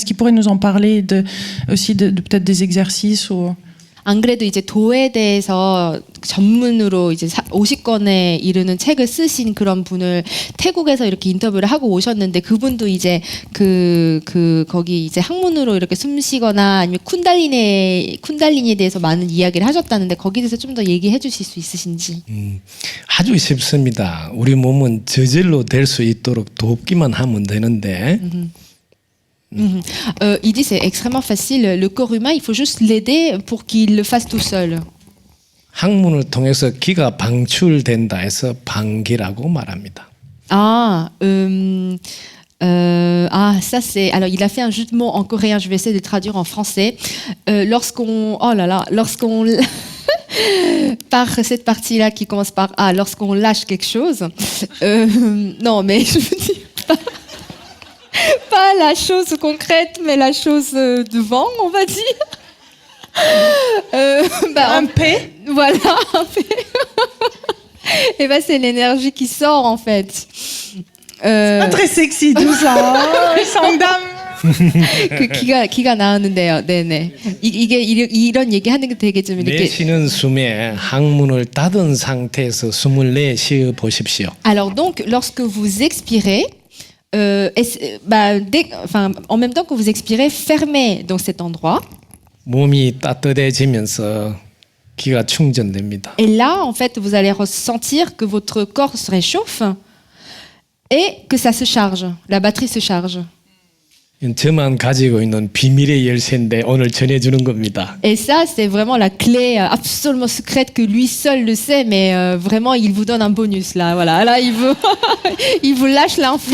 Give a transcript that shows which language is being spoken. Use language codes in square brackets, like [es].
[fr] Est-ce qu'il pourrait nous en parler aussi de peut-être des exercices ou... [ko] 안 그래도 이제 도에 대해서 전문으로 이제 50권에 이르는 책을 쓰신 그런 분을 태국에서 이렇게 인터뷰를 하고 오셨는데, 그분도 이제 거기 이제 학문으로 이렇게 숨쉬거나 아니면 쿤달리니에 대해서 많은 이야기를 하셨다는데, 거기에 대해서 좀 더 얘기해 주실 수 있으신지. 아주 쉽습니다. 우리 몸은 저절로 될 수 있도록 돕기만 하면 되는데. [fr] Il dit c'est extrêmement facile. Le corps humain, il faut juste l'aider pour qu'il le fasse tout seul. [ko] 항문을 통해서 기가 방출된다 해서 방기라고 말합니다. [fr] Ça c'est. Alors il a fait un jeu de mots en coréen. Je vais essayer de traduire en français. Lorsqu'on par cette partie-là qui commence par A, lorsqu'on lâche quelque chose. Non, mais je veux dire. Pas la chose concrète, mais la chose devant, on va dire. Un P. Voilà, un P. Et ben c'est l'énergie qui sort en fait. Pas très sexy tout ça. Sangdam. [ko] 그 기가 나오는데요. 네네. 이게 이런 얘기하는 게 되게 좀 이렇게. 내쉬는 숨에 항문을 닫은 상태에서 숨을 내쉬어 보십시오. [fr] Alors donc, lorsque vous expirez, en même temps que vous expirez, fermez donc cet endroit. [ko] 몸이 따뜻해지면서 기가 충전됩니다. [fr] Et là, en fait, vous allez ressentir que votre corps se réchauffe et que ça se charge, la batterie se charge. [ko] 저만 가지고 있는 비밀의 열쇠인데 오늘 전해주는 겁니다. [fr] Et ça, c'est vraiment la clé absolument secrète que lui seul le sait, mais vraiment, il vous donne un bonus là. Voilà, là, il vous lâche l'info.